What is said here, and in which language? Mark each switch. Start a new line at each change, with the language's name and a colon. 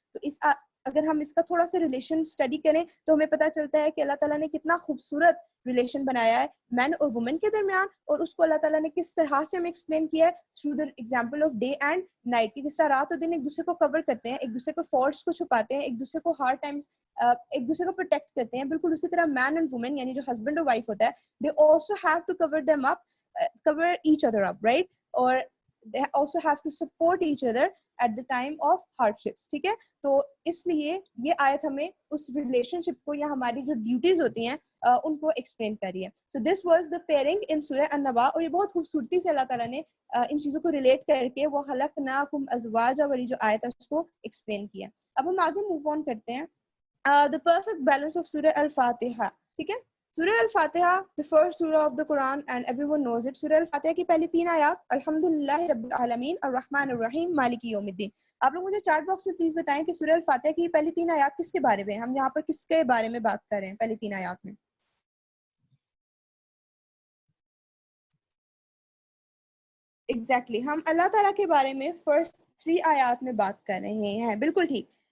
Urdu: تو اگر ہم اس کا تھوڑا سا ریلیشن اسٹڈی کریں تو ہمیں پتہ چلتا ہے کہ اللہ تعالیٰ نے کتنا خوبصورت ریلیشن بنایا ہے مین اور وومن کے درمیان, اور اس کو اللہ تعالیٰ نے کس طرح سے ہمیں ایکسپلین کیا ہے
English: Through the example of day and night.
Urdu: کی جس طرح رات اور دن ایک دوسرے کو کور کرتے ہیں, ایک دوسرے کو فالٹس کو چھپاتے ہیں, ایک دوسرے کو ہارڈ ٹائمز ایک دوسرے کو پروٹیکٹ کرتے ہیں, بالکل اسی طرح مین اینڈ وومن یعنی جو ہسبینڈ اور وائف ہوتا ہے,
English: They also have to cover them up, cover each other up, right? Or they also have to support each other at the time of hardships,
Urdu: ٹھیک ہے. تو اس لیے یہ آیت ہمیں اس ریلیشن شپ کو یا ہماری جو ڈیوٹیز ہوتی ہیں ان کو ایکسپلین کری ہے.
English: so this was the pairing in سورہ النبا,
Urdu: اور یہ بہت خوبصورتی سے اللہ تعالیٰ نے ان چیزوں کو ریلیٹ کر کے وہ
Arabic: خلقناکم ازواجا
Urdu: والی جو آیت ہے اس کو ایکسپلین کیا. اب ہم آگے موو آن کرتے ہیں.
English: The perfect balance of سورہ الفاتحہ,
Urdu: ٹھیک ہے.
English: سورہ الفاتحہ the first surah of the Quran and everyone knows it.
Urdu: سورہ الفاتحہ کی پہلی 3 آیات
Arabic: الحمدللہ رب العالمین الرحمن الرحیم مالک یوم الدین.
Urdu: آپ لوگ مجھے چیٹ باکس میں پلیز بتائیں کہ سورہ الفاتحہ کی پہلی 3 آیات کس کے بارے میں, ہم یہاں پر کس کے بارے میں بات کر رہے ہیں پہلی 3 آیات میں؟ ایگزیکٹلی ہم اللہ تعالیٰ کے بارے میں فرسٹ 3 آیات میں بات کر رہے ہیں, بالکل ٹھیک.